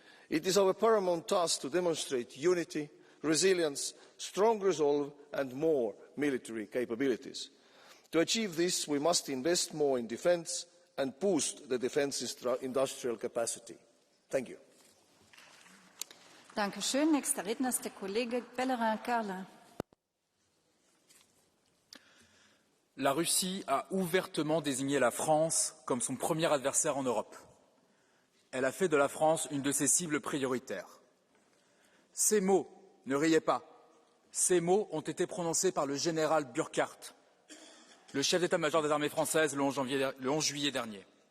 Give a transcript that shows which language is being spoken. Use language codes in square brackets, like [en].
[en] It is our paramount task to demonstrate unity, resilience, strong resolve and more military capabilities. To achieve this, we must invest more in defence and boost the defence industrial capacity. Thank you. [de] Dankeschön. Nächster Redner ist der Kollege Bellerin-Carlin. [fr] La Russie a ouvertement désigné la France comme son premier adversaire en Europe. Elle a fait de la France une de ses cibles prioritaires. Ces mots, ne riez pas, ces mots ont été prononcés par le général Burkhardt, le chef d'état-major des armées françaises, le 11 juillet dernier.